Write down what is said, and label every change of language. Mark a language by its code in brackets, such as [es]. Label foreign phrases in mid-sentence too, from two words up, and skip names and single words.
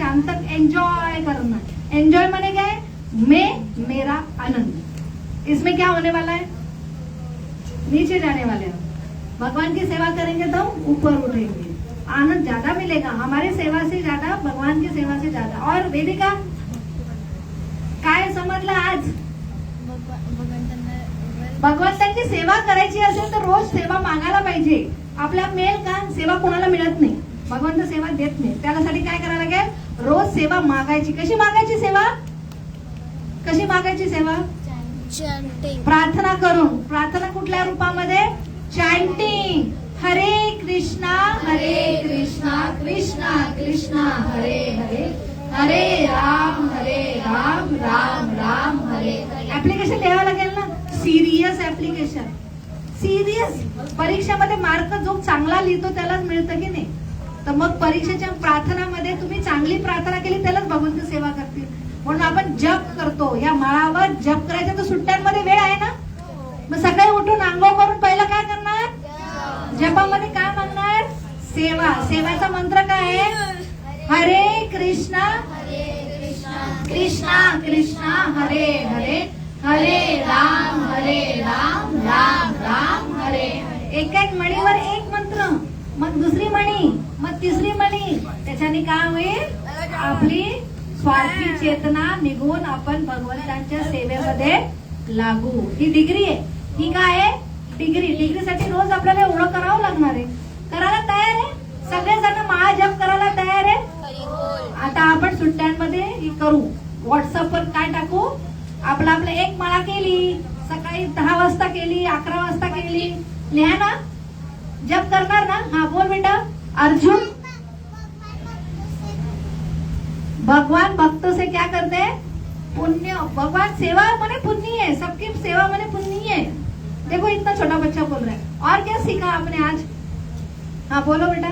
[hi] शाम तक एंजॉय करना। एंजॉय माने क्या है? मैं, मेरा, आनंद। इसमें क्या होने वाला है? नीचे जाने वाले हम। भगवान की सेवा करेंगे तो ऊपर उठेंगे, आनंद ज्यादा मिलेगा। हमारी सेवा से ज्यादा, भगवान की सेवा से ज्यादा। [mr] और वेदिका काय समजलं आज? भगवंतांची सेवा करायची असेल तर रोज सेवा मागायला पाहिजे। आपल्या मिळेल का? सेवा कोणाला मिळत नाही, भगवंत सेवा देत नाही। त्यासाठी काय करायला लागेल? रोज सेवा मागायची। कशी मागायची सेवा? कशी मागायची सेवा? चॅन्टिंग, प्रार्थना करून। प्रार्थना कुठल्या रूपामध्ये? चॅन्टिंग, हरे कृष्णा कृष्णा कृष्णा हरे हरे, हरे राम राम राम हरे। ऍप्लिकेशन लिहावं लागेल ना, [en] serious application, [mr] सिरियस। परीक्षेमध्ये मार्क जो चांगला लिहितो त्यालाच मिळतं की नाही? तर मग परीक्षेच्या प्रार्थनामध्ये तुम्ही चांगली प्रार्थना केली त्यालाच भगवंत सेवा करतील। म्हणून आपण जप करतो, या माळावर जप करायचा। तर सुट्ट्यांमध्ये वेळ आहे ना, मग सकाळी उठून आंघोळ करून पहिला काय करणार? जपामध्ये काय मागणार? सेवा। सेवाचा मंत्र काय आहे? हरे कृष्णा कृष्णा कृष्णा हरे हरे, हरे राम राम राम हरे। एक एक मणीवर एक मंत्र, मग दुसरी मणी, मग तिसरी मणी। त्याच्याने काय होईल? आपली स्वार्थी चेतना निघून आपण भगवंतांच्या सेवेमध्ये लागू। ही डिग्री आहे। ही काय आहे? डिग्री। डिग्रीसाठी रोज आपल्याला एवढं करावं लागणार आहे। करायला तयार आहे? सगळेजण महाजप करायला तयार आहे? आता आपण सुट्ट्यांमध्ये ही करू। व्हॉट्सअपवर काय टाकू? आपला एक माळा केली, सकाळी 10 वाजता केली, 11 वाजता केली, लिहा ना, जप करणार ना? हा बोल बेटा। [hi] अर्जुन, भगवान भक्तों से क्या करते हैं? पुण्य भगवान सेवा मने पुण्य है, सबकी सेवा मने पुण्य है। देखो इतना छोटा बच्चा बोल रहा है। और क्या सीखा आपने आज? हाँ बोलो बेटा।